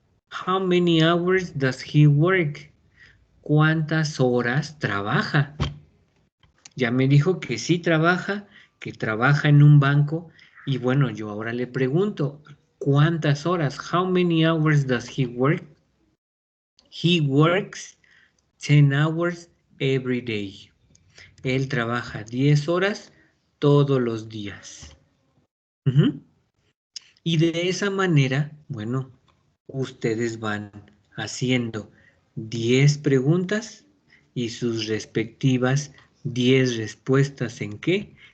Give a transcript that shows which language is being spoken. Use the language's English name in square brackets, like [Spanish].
[English] How many hours does he work? [Spanish] ¿Cuántas horas trabaja? Ya me dijo que sí trabaja, que trabaja en un banco. Y bueno, yo ahora le pregunto, ¿cuántas horas? [English] How many hours does he work? He works 10 hours every day. [Spanish] Él trabaja 10 horas todos los días. Y de esa manera, bueno, ustedes van haciendo 10 preguntas y sus respectivas 10 respuestas ¿en qué?